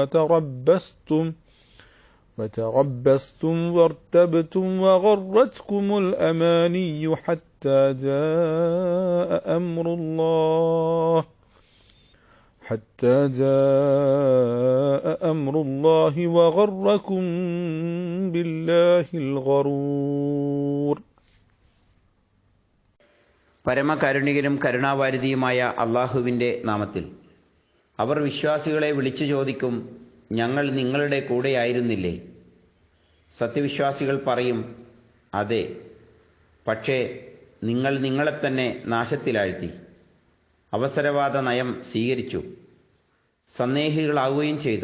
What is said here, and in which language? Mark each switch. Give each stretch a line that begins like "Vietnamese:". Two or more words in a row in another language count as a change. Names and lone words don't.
Arabic: وتربصتم وارتبتم وغرتكم الأماني حتى جاء أمر الله وغركم بالله الغرور.
Malayalam: പരമകാരുണികനും കരുണാവാരിധിയുമായ അള്ളാഹുവിൻ്റെ നാമത്തിൽ. അവർ വിശ്വാസികളെ വിളിച്ചു ചോദിക്കും, ഞങ്ങൾ നിങ്ങളുടെ കൂടെയായിരുന്നില്ലേ? സത്യവിശ്വാസികൾ പറയും, അതെ, പക്ഷേ നിങ്ങൾ നിങ്ങളെത്തന്നെ നാശത്തിലാഴ്ത്തി, അവസരവാദ നയം സ്വീകരിച്ചു, സന്ദേഹികളാവുകയും ചെയ്തു.